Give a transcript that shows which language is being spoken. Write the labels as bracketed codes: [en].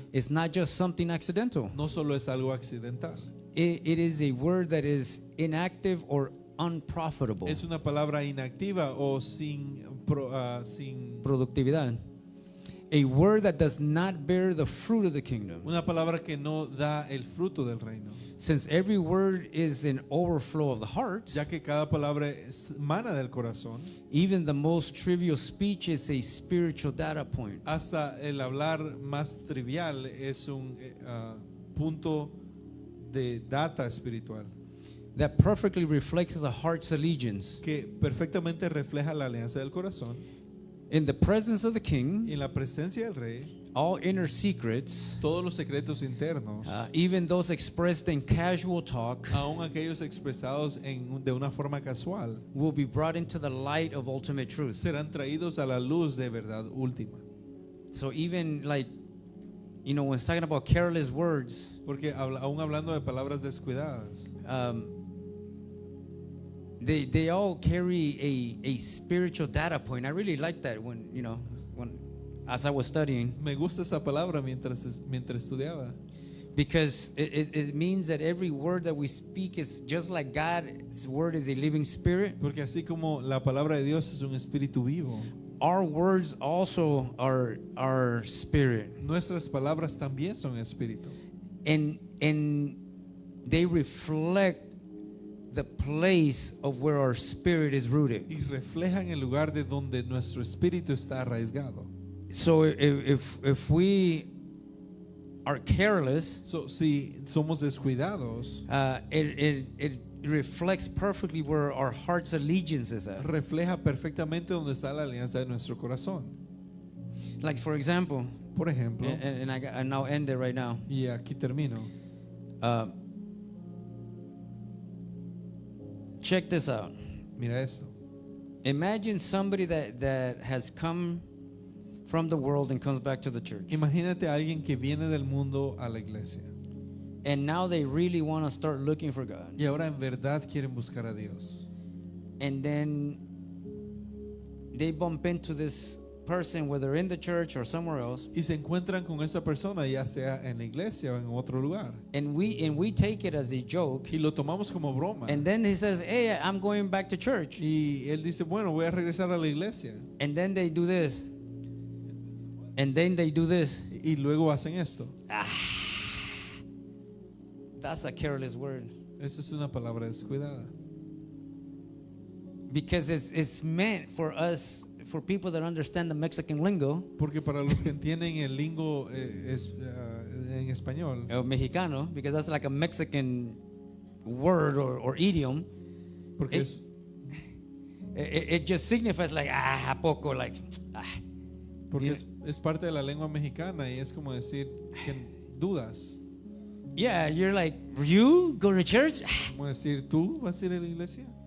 [en] is not just something accidental. [es] no solo es algo accidental, [en] It is a word that is inactive or unprofitable. [es] es una palabra inactiva o sin Productividad. [en] A word that does not bear the fruit of the kingdom. [es] una palabra que no da el fruto del reino, [en] Since every word is an overflow of the heart, [es] ya que cada palabra mana del corazón. [en] even the most trivial speech is a spiritual data point. [es] Hasta el hablar más trivial es un punto de data espiritual [en] That perfectly reflects the heart's allegiance. [es] que perfectamente refleja la alianza del corazón. [en] In the presence of the king, [es] En la presencia del rey, [en] all inner secrets, [es] todos los secretos internos, [en] even those expressed in casual talk, [es] aun aquellos expresados de una forma casual, [en] will be brought into the light of ultimate truth. [es] serán traídos a la luz de verdad última. [en] So even like, when it's talking about careless words, [es] Porque aún hablando de palabras descuidadas, [en] they all carry a spiritual data point. I really like that when as I was studying, [es] me gusta esa palabra mientras estudiaba, [en] because it means that every word that we speak is just like God's word is a living spirit. [es] porque así como la palabra de Dios es un espíritu vivo, [en] Our words also are spirit, [es] nuestras palabras también son espíritu. [en] and they reflect the place of where our spirit is rooted. [es] Y reflejan el lugar de donde nuestro espíritu está arraigado. [en] So if we are careless, [es] So, si somos descuidados, [en] it reflects perfectly where our heart's allegiance is at. [es] refleja perfectamente donde está la alianza de nuestro corazón. [en] Like for example, [es] Por ejemplo, [en] and I now end it right now. [es] y aquí termino, [en] Check this out. [es] mira esto. [en] Imagine somebody that has come from the world and comes back to the church. [es] Imagínate a alguien que viene del mundo a la iglesia [en] And now they really want to start looking for God. [es] y ahora en verdad quieren buscar a Dios. [en] And then they bump into this person, whether in the church or somewhere else, [es] Y se encuentran con esa persona, ya sea en la iglesia o en otro lugar. [en] and we take it as a joke. [es] Y lo tomamos como broma. [en] And then he says, "Hey, I'm going back to church." [es] Y él dice, bueno, voy a regresar a la iglesia. [en] And then they do this. And then they do this. [es] Y luego hacen esto. [en] That's a careless word. [es] Esa es una palabra descuidada. [en] Because it's meant for us, for people that understand the Mexican lingo, [es] Porque para los que entienden el lingo en español, [en] or Mexicano, because that's like a Mexican word or idiom. [es] porque [en] it, it just signifies like, [es] ¿a poco? [en] Like, [es] porque es parte de la lengua mexicana y es como decir que dudas. [en] yeah, you're like, you go to church? [es] Como decir, ¿tú vas a ir a la iglesia?